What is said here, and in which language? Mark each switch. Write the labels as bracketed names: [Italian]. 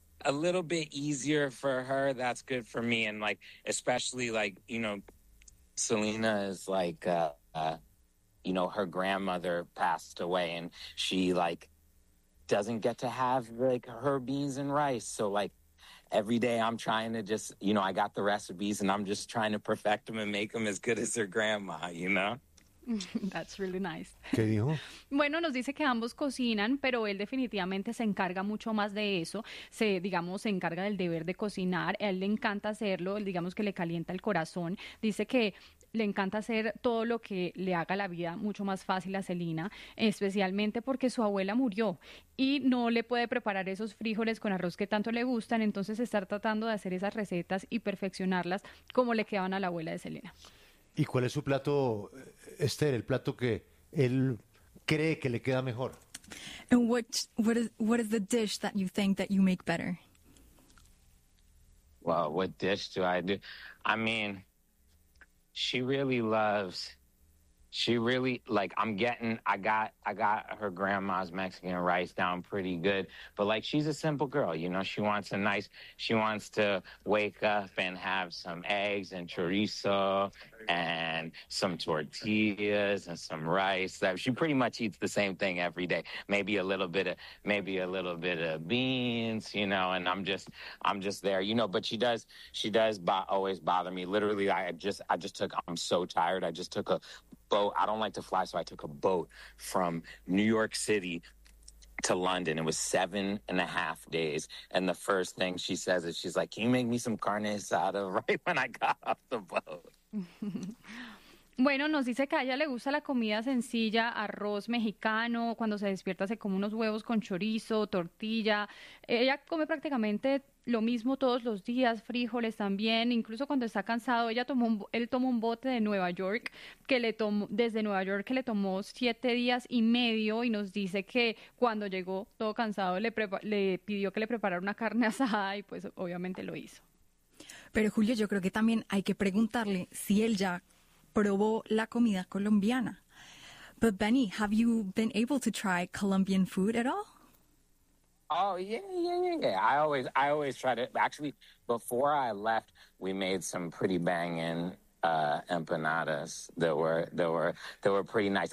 [English] a little bit easier for her, that's good for me. And like, especially like, you know, Selena is like, you know, her grandmother passed away and she like doesn't get to have like her beans and rice. So like every day I'm trying to just, you know, I got the recipes and I'm just trying to perfect them and make them as good as her grandma, you know? That's really nice. [Spanish] ¿Qué dijo? Bueno, nos dice que ambos cocinan, pero él definitivamente se encarga mucho más de eso. Se encarga del deber de cocinar. A él le encanta hacerlo, digamos que le calienta el corazón. Dice que le encanta hacer todo lo que le haga la vida mucho más fácil a Selena, especialmente porque su abuela murió y no le puede preparar esos frijoles con arroz que tanto le gustan. Entonces, estar tratando de hacer esas recetas y perfeccionarlas como le quedan a la abuela de Selena. ¿Y cuál es su plato, Esther, el plato que él cree que le queda mejor? [English] And what is the dish that you think that you make better? Well, what dish do I do? I mean, I got her grandma's Mexican rice down pretty good, but like she's a simple girl, you know, she wants to wake up and have some eggs and chorizo and some tortillas and some rice. That she pretty much eats the same thing every day. Maybe a little bit of beans, you know, and I'm just there, you know, but she does always bother me. Literally, I'm so tired, I just took a boat. I don't like to fly, so I took a boat from New York City to London. It was 7.5 days. And the first thing she says is, she's like, can you make me some carne asada right when I got off the boat? [Spanish] Bueno, nos dice que a ella le gusta la comida sencilla, arroz mexicano, cuando se despierta se come unos huevos con chorizo, tortilla. Ella come prácticamente lo mismo todos los días, frijoles también, incluso cuando está cansado, él tomó un bote de Nueva York, que le tomó 7 días y medio, y nos dice que cuando llegó todo cansado le pidió que le preparara una carne asada y pues obviamente lo hizo. Pero Julio, yo creo que también hay que preguntarle si él ya probó la comida colombiana. [English] But Benny, have you been able to try Colombian food at all? Oh, yeah. I always try to. Actually, before I left, we made some pretty banging empanadas that were pretty nice.